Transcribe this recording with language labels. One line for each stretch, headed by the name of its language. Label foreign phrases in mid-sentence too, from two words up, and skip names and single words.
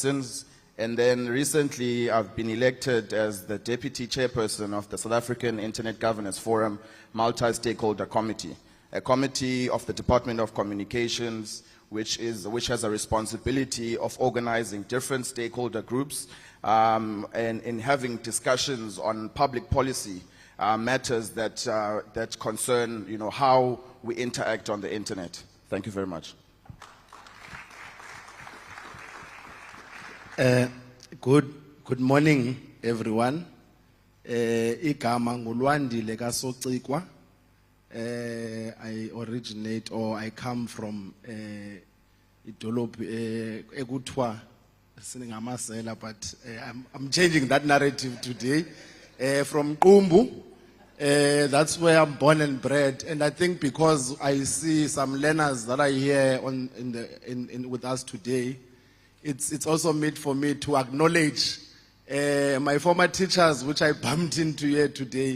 English: sins, and then recently I've been elected as the deputy chairperson of the South African Internet Governance Forum Multi-Stakeholder Committee, a committee of the Department of Communications which has a responsibility of organizing different stakeholder groups and in having discussions on public policy matters that concern, how we interact on the internet. Thank you very much. Good morning, everyone.
Xhosa: Igama ngulwandile kaSocikwa.
English: I originate or I come from
Xhosa: idolophu ekuthiwa singamasela,
English: but I'm changing that narrative today. From Qumbu, that's where I'm born and bred, and I think because I see some learners that are here with us today, it's also meant for me to acknowledge my former teachers, which I bumped into here today.